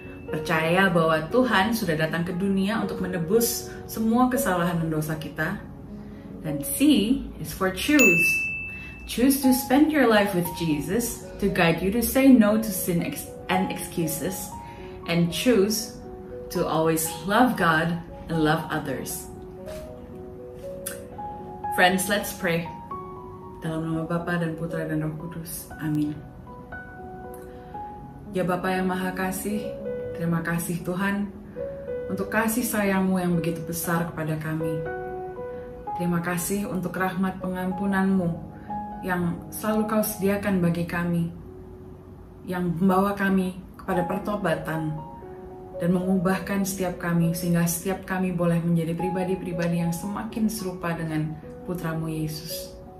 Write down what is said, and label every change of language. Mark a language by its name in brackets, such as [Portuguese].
[Indonesian] Percaya bahwa Tuhan sudah datang ke dunia untuk menebus semua kesalahan dan dosa kita. Dan [English] C is for choose. Choose to spend your life with Jesus to guide you to say no to sin and excuses, and choose to always love God and love others. Friends, let's pray. [Indonesian] Dalam nama Bapa dan Putra dan Roh Kudus. Amin. Ya Bapa yang Maha Kasih, terima kasih Tuhan untuk kasih sayang-Mu yang begitu besar kepada kami. Terima kasih untuk rahmat pengampunan-Mu yang selalu Kau sediakan bagi kami, yang membawa kami kepada pertobatan dan mengubahkan setiap kami sehingga setiap kami boleh menjadi pribadi-pribadi yang semakin serupa dengan Putra-Mu Yesus.